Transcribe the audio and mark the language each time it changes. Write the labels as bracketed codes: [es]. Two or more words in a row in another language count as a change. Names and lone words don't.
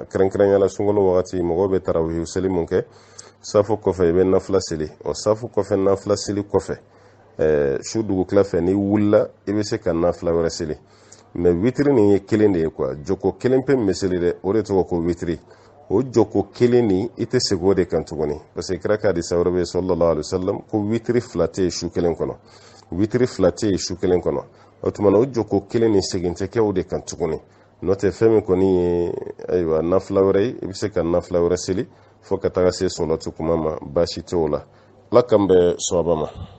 [bm] la sunkalo wagati mɔgɔw bɛ tarawihi seli mun kɛ safu kɔfɛ i bɛ nafila seli safu kɔfɛ nafila seli kɔfɛ su dugutila fɛ n'i wulila i bɛ se ka nafila wɛrɛ seli mais witiri nin ye kelen de ye quoi joko kelen pe min bɛ seli dɛ o de tɔgɔ ko witiri o joko kelen nin i tɛ segin o de kan tuguni [fr] parce que [bm] kira ka hadisa wɛrɛ bɛ [ar] صلى الله عليه وسلم [bm] ko witiri fila tɛ yen su kelen kɔnɔ witiri fila tɛ yen su kelen kɔnɔ o tuma na o joko kelen nin segin tɛ kɛ o de kan tuguni n'o tɛ fɛn min kɔni ye ayiwa nafila wɛrɛ ye i bɛ se ka nafila wɛrɛ seli fo ka taga se sɔlɔti kuma ma baasi tɛ o la ala k'an bɛn sawaba ma